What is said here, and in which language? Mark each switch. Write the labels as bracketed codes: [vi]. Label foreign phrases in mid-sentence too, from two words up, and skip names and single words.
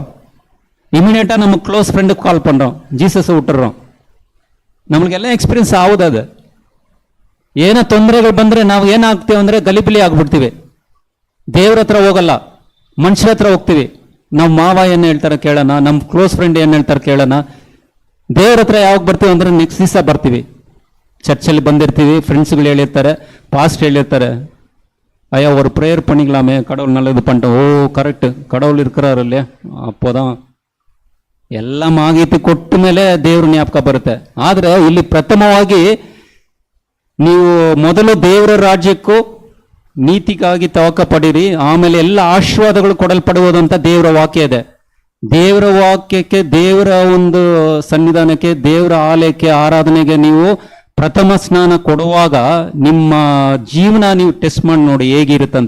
[ta] இமீடியட்டா நம்ம [en] close friend [ta] கால் பண்றோம், ஜீசஸை விட்டுறோம். [kn] ನಮ್ಗೆ ಎಲ್ಲ ಎಕ್ಸ್ಪೀರಿಯನ್ಸ್ ಆಗುದು. ಅದು ಏನೋ ತೊಂದರೆಗಳು ಬಂದ್ರೆ ನಾವು ಏನಾಗ್ತೀವಿ ಅಂದ್ರೆ ಗಲಿಬಿಲಿ ಆಗ್ಬಿಡ್ತೀವಿ. ದೇವ್ರ ಹತ್ರ ಹೋಗಲ್ಲ, ಮನುಷ್ಯರ ಹತ್ರ ಹೋಗ್ತೀವಿ. ನಮ್ಮ ಮಾವ ಏನು ಹೇಳ್ತಾರೆ ಕೇಳೋಣ, ನಮ್ಮ [en] close friend [kn] ಏನು ಹೇಳ್ತಾರೆ ಕೇಳೋಣ. ದೇವ್ರ ಹತ್ರ ಯಾವಾಗ ಬರ್ತೀವಿ ಅಂದ್ರೆ ನೆಕ್ಸ್ಟ್ ದಿವಸ ಬರ್ತೀವಿ. ಚರ್ಚಲ್ಲಿ ಬಂದಿರ್ತೀವಿ, ಫ್ರೆಂಡ್ಸ್ಗಳು ಹೇಳಿರ್ತಾರೆ, ಪಾಸ್ಟ್ ಹೇಳಿರ್ತಾರೆ, [ta] ஐயா ஒரு ப்ரேயர் பண்ணிக்கலாமே, கடவுள் நல்லது பண்ணிட்டோம். ஓ கரெக்ட், கடவுள் இருக்கிறாரு இல்லையா, அப்போதான் [kn] ಎಲ್ಲ ಮಾಹಿತಿ ಕೊಟ್ಟ ಮೇಲೆ ದೇವ್ರ ಜ್ಞಾಪಕ ಬರುತ್ತೆ. ಆದ್ರೆ ಇಲ್ಲಿ ಪ್ರಥಮವಾಗಿ ನೀವು ಮೊದಲು ದೇವರ ರಾಜ್ಯಕ್ಕೂ ನೀತಿಗಾಗಿ ತವಕ ಪಡಿರಿ, ಆಮೇಲೆ ಎಲ್ಲ ಆಶೀರ್ವಾದಗಳು ಕೊಡಲ್ಪಡುವುದು ಅಂತ ದೇವರ ವಾಕ್ಯ ಇದೆ. ದೇವರ ವಾಕ್ಯಕ್ಕೆ, ದೇವರ ಒಂದು ಸನ್ನಿಧಾನಕ್ಕೆ, ದೇವರ ಆಲಯಕ್ಕೆ, ಆರಾಧನೆಗೆ ನೀವು ಪ್ರಥಮ ಸ್ನಾನ ಕೊಡುವಾಗ ನಿಮ್ಮ ಜೀವನ ನೀವು ಟೆಸ್ಟ್ ಮಾಡಿ ನೋಡಿ ಹೇಗಿರುತ್ತಂತ.